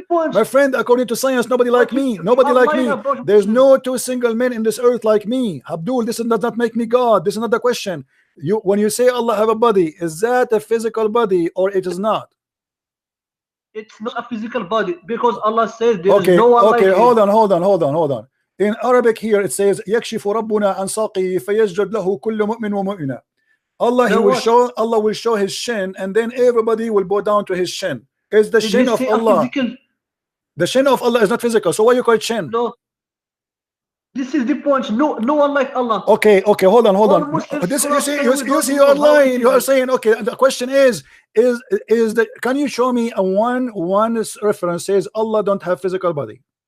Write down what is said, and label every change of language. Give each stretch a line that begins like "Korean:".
English: My friend, according to science, nobody like me. Nobody like me. There's no two single men in this earth like me. Abdul, this does not make me God. This is not the question. When you say Allah have a body, is that a physical body or it is not? It's not a physical body because Allah says there is no one like him. Hold on.
Arabic: In Arabic here it says يكشف ربنا عن ساقه فيسجد له كل مؤمن ومؤمنة.
English: Allah will show his shin and then everybody will bow down to his shin. Is the shin of Allah? The shin of Allah is not physical. So why you call it shin? No. This is the point. No one like Allah. Okay, hold on. This you see you're lying. You are saying okay. The question is can you show me a one reference says Allah don't have physical body?